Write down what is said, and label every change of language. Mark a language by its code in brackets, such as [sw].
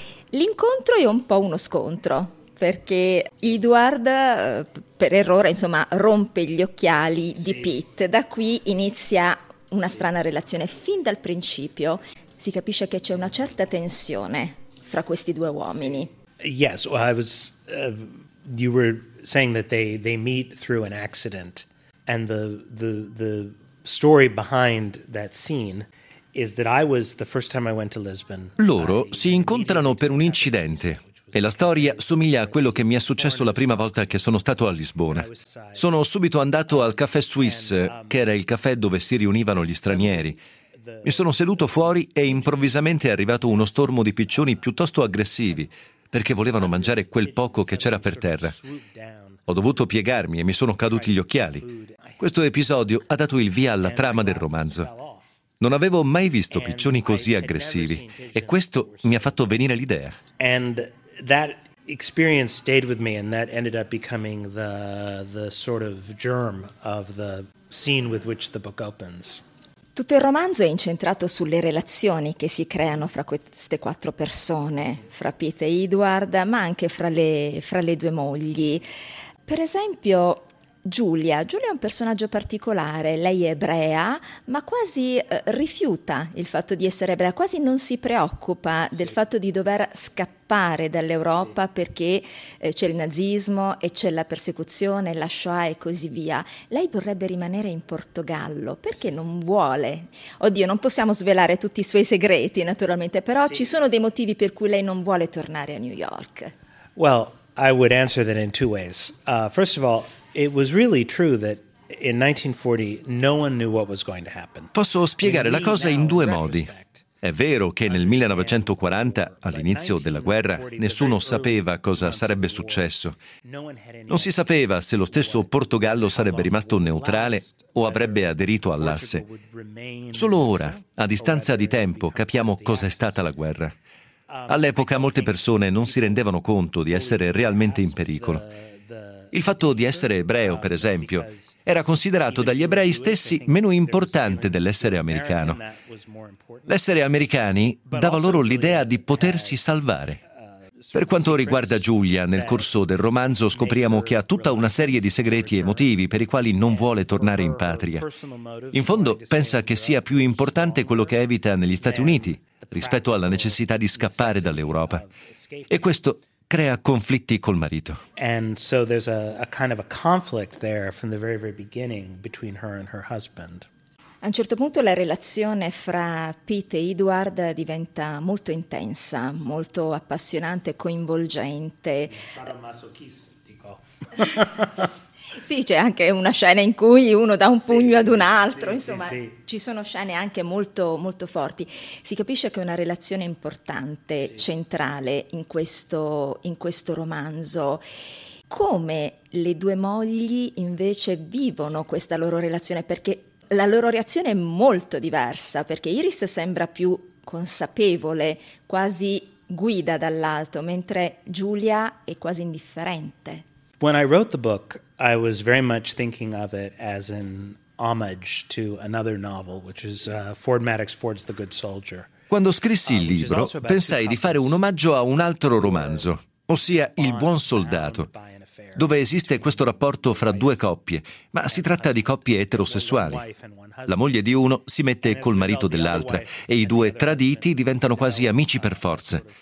[it] L'incontro è un po' uno scontro, perché Edward per errore insomma rompe gli occhiali di Pete, da qui inizia una strana relazione. Fin dal principio si capisce che c'è una certa tensione fra questi due uomini. [en] Yes, well, I was. You were saying that they meet through an accident, and the story behind that scene is that I was the first time I went to Lisbon. [it] Loro si incontrano per un incidente. E la storia somiglia a quello che mi è successo la prima volta che sono stato a Lisbona. Sono subito andato al Café Suisse, che era il caffè dove si riunivano gli stranieri. Mi sono seduto fuori e improvvisamente è arrivato uno stormo di piccioni piuttosto aggressivi, perché volevano mangiare quel poco che c'era per terra. Ho dovuto piegarmi e mi sono caduti gli occhiali. Questo episodio ha dato il via alla trama del romanzo. Non avevo mai visto piccioni così aggressivi, e questo mi ha fatto venire l'idea. [en] That experience stayed with me, and that ended up becoming the sort of germ of the scene with which the book opens. [it] Tutto il romanzo è incentrato sulle relazioni che si creano fra queste quattro persone, fra Pete e Edward, ma anche fra le due mogli. Per esempio, Giulia è un personaggio particolare, lei è ebrea, ma quasi rifiuta il fatto di essere ebrea, quasi non si preoccupa del fatto di dover scappare dall'Europa perché c'è il nazismo e c'è la persecuzione, la Shoah e così via. Lei vorrebbe rimanere in Portogallo, perché non vuole? Oddio, non possiamo svelare tutti i suoi segreti naturalmente, però ci sono dei motivi per cui lei non vuole tornare a New York. [en] Well, I would answer that in two ways. First of all, it was really true that in 1940 no one knew what was going to happen. [it] Posso spiegare la cosa in due modi. È vero che nel 1940, all'inizio della guerra, nessuno sapeva cosa sarebbe successo. Non si sapeva se lo stesso Portogallo sarebbe rimasto neutrale o avrebbe aderito all'asse. Solo ora, a distanza di tempo, capiamo cosa è stata la guerra. All'epoca molte persone non si rendevano conto di essere realmente in pericolo. Il fatto di essere ebreo, per esempio, era considerato dagli ebrei stessi meno importante dell'essere americano. L'essere americani dava loro l'idea di potersi salvare. Per quanto riguarda Giulia, nel corso del romanzo scopriamo che ha tutta una serie di segreti e motivi per i quali non vuole tornare in patria. In fondo, pensa che sia più importante quello che evita negli Stati Uniti rispetto alla necessità di scappare dall'Europa. E questo crea conflitti col marito. [en] And so there's a kind of a conflict there from the very very beginning between her and her husband. [it] A un certo punto la relazione fra Pete e Edward diventa molto intensa, molto appassionante, coinvolgente. Sarà masochistico. Sì, c'è anche una scena in cui uno dà un pugno ad un altro, insomma. Ci sono scene anche molto, molto forti. Si capisce che è una relazione importante, centrale in questo romanzo. Come le due mogli invece vivono questa loro relazione? Perché la loro reazione è molto diversa, perché Iris sembra più consapevole, quasi guida dall'alto, mentre Giulia è quasi indifferente. [en] When I wrote the book, I was very much thinking of it as an homage to another novel, which is Ford Madox Ford's The Good Soldier. [it] Quando scrissi il libro, pensai di fare un omaggio a un altro romanzo, ossia Il Buon Soldato, dove esiste questo rapporto fra due coppie, ma si tratta di coppie eterosessuali. La moglie di uno si mette col marito dell'altra e i due traditi diventano quasi amici per forza.